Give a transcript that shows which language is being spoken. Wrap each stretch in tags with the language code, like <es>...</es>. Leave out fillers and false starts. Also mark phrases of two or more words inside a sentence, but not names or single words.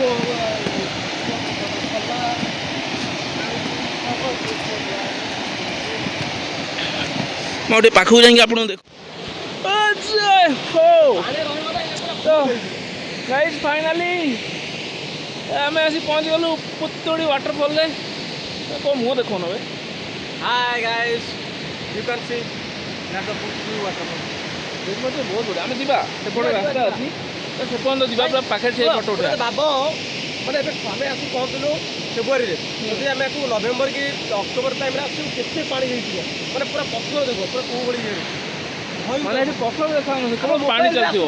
<or>ମୁଁ ଟିକେ ପାଖକୁ ଯାଇକି ଆପଣଙ୍କୁ ଦେଖ। ଗାଇଜ୍ ଫାଇନାଲି ଆମେ ଆସି ପହଞ୍ଚିଗଲୁ ପୁତୁଡ଼ି ୱାଟରଫଲ୍ରେ। କ'ଣ ମୁହଁ ଦେଖାଉନ ବେ।</or> <en>Hi guys, you can see that's the Puturi waterfall.</en> <or>ବହୁତ ବଢ଼ିଆ। ଆମେ ଯିବା, ସେପଟେ ରାସ୍ତା ଅଛି, ସେ ପର୍ଯ୍ୟନ୍ତ ଯିବା, ପୁରା ପାଖରେ ଠିଆ ଫଟୋ ଉଠେଇବା। ଭାବ ମାନେ ଏବେ ଆମେ ଆସି ପହଞ୍ଚିଲୁ ଫେବୃଆରୀରେ, ଯଦି ଆମେ ଆକୁ ନଭେମ୍ବର କି ଅକ୍ଟୋବର ଟାଇମ୍ରେ ଆସିବୁ କେତେ ପାଣି ହେଇଯିବ, ମାନେ ପୁରା ପଥର ଦେଖ, ପୁରା କୋଉ ଭଳି ଇଏ ମାନେ ଏଠି ପଥର ଦେଖାଉନି, କେବଳ ପାଣି ଚାଲିଥିବ।</or>